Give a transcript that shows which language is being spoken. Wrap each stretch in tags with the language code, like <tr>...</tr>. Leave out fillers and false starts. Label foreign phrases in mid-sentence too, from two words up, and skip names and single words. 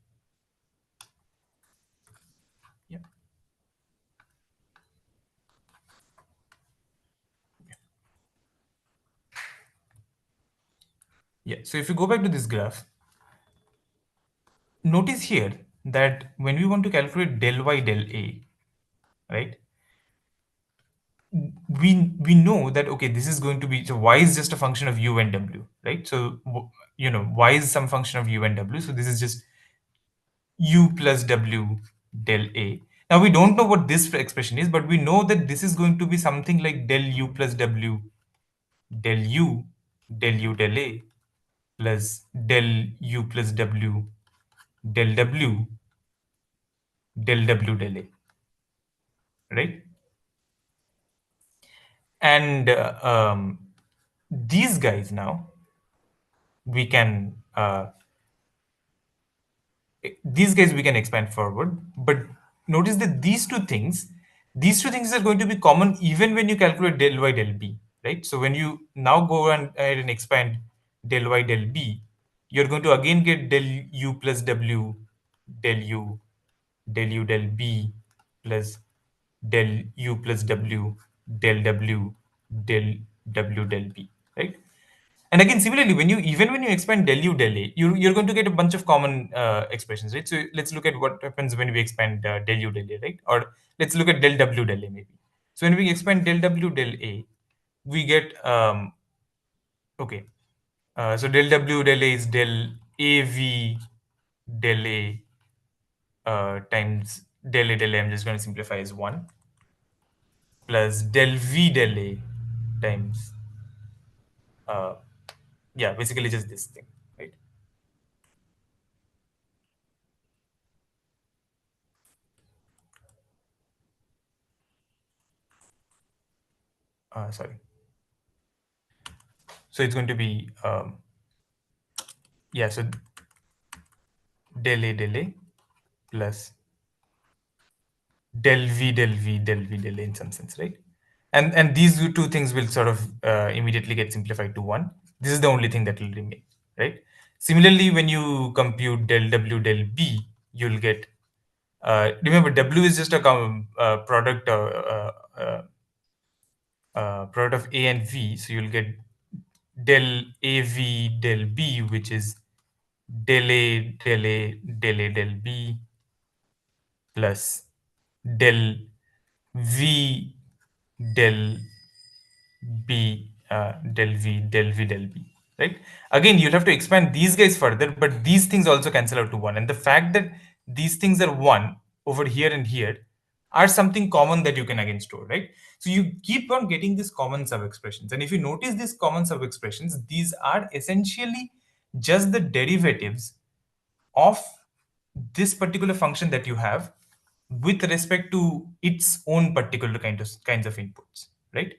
<en>Yeah. Yeah. So if you go back to this graph, notice here that when we want to calculate del y, del a, right? We know that, okay, this is going to be, so y is just a function of u and w, right? So y is some function of u and w, so this is just u plus w del a. Now we don't know what this expression is, but we know that this is going to be something like del u plus w del u del a plus del u plus w del w del a, right? And these guys now we can we can expand forward, but notice that these two things are going to be common even when you calculate del y, del b, right? So when you now go and ahead and expand del y, del b, you're going to again get del u plus w del u del b plus del u plus w del del b, right? And again, similarly, when you expand del u del a, you're going to get a bunch of common expressions, right? So let's look at what happens when we expand del u del a, right? Or let's look at del w del a maybe. So when we expand del w del a, we get okay. So del w del a is del av del a times del a. I'm just going to simplify as 1 plus del v del a times uh, yeah, basically just this thing, right? Sorry. So it's going to be yeah. So del A plus del V in some sense, right? And these two things will sort of immediately get simplified to one. This is the only thing that will remain, right? Similarly, when you compute del W del B, you'll get remember W is just a product of A and V, so you'll get del AV del B, which is del A del A del A del B plus del V del del V del B, right? Again, you'll have to expand these guys further, but these things also cancel out to one. And the fact that these things are one over here and here are something common that you can again store, right? So you keep on getting these common sub expressions. And if you notice these common sub expressions, these are essentially just the derivatives of this particular function that you have with respect to its own particular kinds of inputs, right?</en>